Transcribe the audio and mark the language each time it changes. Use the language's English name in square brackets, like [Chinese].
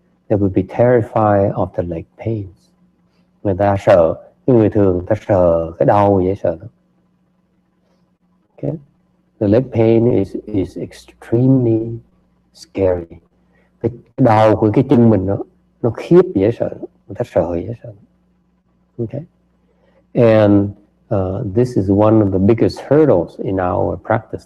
[English] They would be terrified of the leg pains. [Vietnamese] Người ta sợ, người thường ta sợ cái đau dễ sợ. [English] Okay, the leg pain is extremely scary. [Vietnamese] Cái đau của cái chân mình nó khiếp dễ sợ, người ta sợ dễ sợ. [English] Okay, and this is one of the biggest hurdles in our practice.